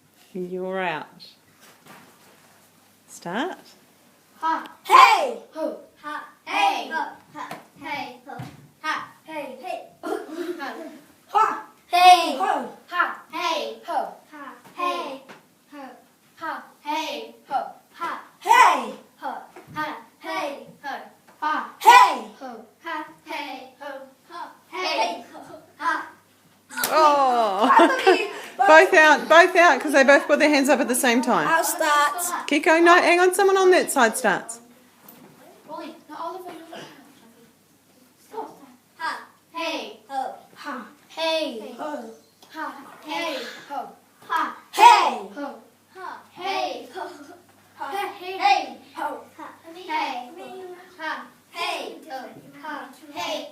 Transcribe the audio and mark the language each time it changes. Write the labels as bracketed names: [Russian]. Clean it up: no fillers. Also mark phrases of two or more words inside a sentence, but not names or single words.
[English] You're out. Start. Ha. Hey. Ho. Ha. Hey. Ha. Ha. Hey. Ho. Ha. Hey. Hey. Ha. Hey. Ho. Ha. Hey. Ho. Ha. Hey. Ho. Ha. Hey. Ho. Ha. Hey. Ho. Ha. Hey. Ho. Ha. Hey. Ho. Ha. Hey. Ho. Ha. Hey. Ha. Oh. Both out, because they both put their hands up at the same time. I'll start. Keep going. No, hang on. Someone on that side starts. Rolling. Now all of them. Stop. Ha. Hey. Ho. Ha. Hey. Ho. Ha. Hey. Ho. Ha. Hey. Ho. Ha. Hey. Ho. Ha. Hey. Hey. Ho. Ha. Hey. Ha. Ha. Hey. Ho. Ha. Hey.